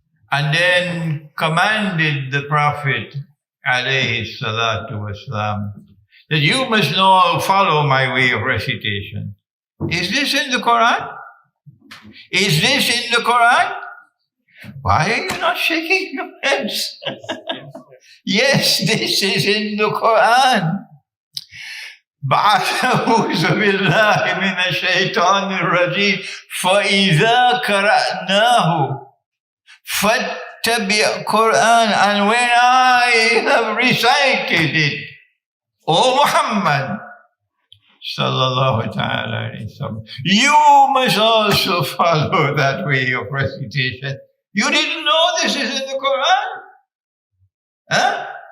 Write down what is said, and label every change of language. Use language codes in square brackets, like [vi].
[en] And then commanded the Prophet alayhi salatu wasalam that you must all follow my way of recitation. Is this in the Quran? Is this in the Quran? Why are you not shaking your heads? Yes, this is in the Quran. [ar] أعوذ بالله من الشيطان الرجيم فإذا قرأناه فاتبع قرآن. [en] And when I have recited it, O Muhammad sallallahu ta'ala alayhi wa sallam, you must also follow that way of recitation. You didn't know this is in the Quran? Huh?